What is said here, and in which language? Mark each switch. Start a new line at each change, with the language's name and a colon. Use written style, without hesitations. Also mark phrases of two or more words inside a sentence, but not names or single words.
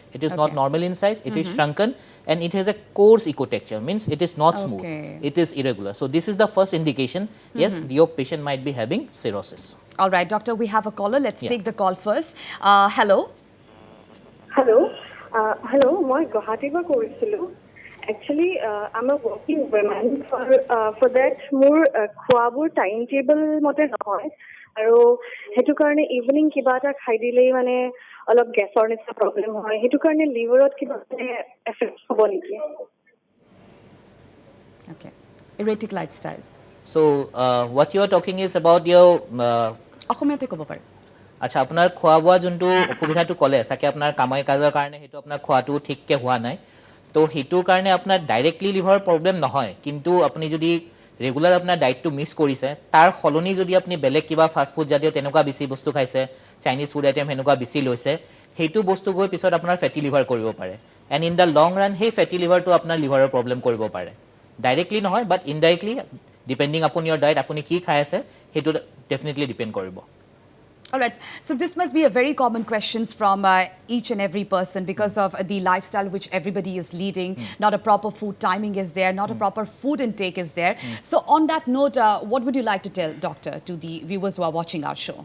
English: It is not normal in size, it is shrunken, and it has a coarse ecotexture, means it is not smooth, it is irregular. So this is the first indication, yes, your patient might be having cirrhosis. All right, doctor, we have a caller. Let's take the call first. Hello. Hello. Hello,
Assamese: মই গুৱাহাটীৰ পৰা কৰিছিলোঁ.
English: Actually, I'm a working woman. For that,
Assamese: মোৰ খোৱাবোৰ
English: time table
Assamese: মতে নহয়, আৰু সেইটো কাৰণে ইভিনিং কিবা এটা খাই দিলেই মানে অলপ গেছৰ নিচিনা প্ৰব্লেম হয়, সেইটো কাৰণে লিভাৰত কিবা এফেক্ট হ'ব নেকি?
English: Okay. Erratic lifestyle. So what you are talking is about your
Assamese: অসমীয়াতে ক'ব পাৰে। আচ্ছা, আপোনাৰ খোৱা বোৱা যোনটো অসুবিধাটো ক'লে চাগে আপোনাৰ কামাই কাজৰ কাৰণে সেইটো আপোনাৰ খোৱাটো ঠিককৈ হোৱা নাই, তো সেইটোৰ কাৰণে আপোনাৰ ডাইৰেক্টলি লিভাৰৰ প্ৰব্লেম নহয়, কিন্তু আপুনি যদি ৰেগুলাৰ আপোনাৰ ডায়েটটো মিছ কৰিছে, তাৰ সলনি যদি আপুনি বেলেগ কিবা ফাষ্টফুড জাতীয় তেনেকুৱা বেছি বস্তু খাইছে,
English: Chinese food item
Assamese: সেনেকুৱা বেছি লৈছে, সেইটো বস্তু গৈ পিছত আপোনাৰ
English: fatty liver
Assamese: কৰিব পাৰে,
English: and in the long run
Assamese: সেই
English: fatty liverটো
Assamese: আপোনাৰ লিভাৰৰ প্ৰব্লেম কৰিব পাৰে। ডাইৰেক্টলি নহয়,
English: but indirectly depending upon your diet,
Assamese: আপুনি কি খাই আছে সেইটো ডেফিনেটলি ডিপেণ্ড কৰিব।
English: All right. So this must be a very common questions from each and every person because of the lifestyle which everybody is leading. Not a proper food timing is there. Not a proper food intake is there. So on that note, what would you like to tell, doctor, to the viewers who are watching our show?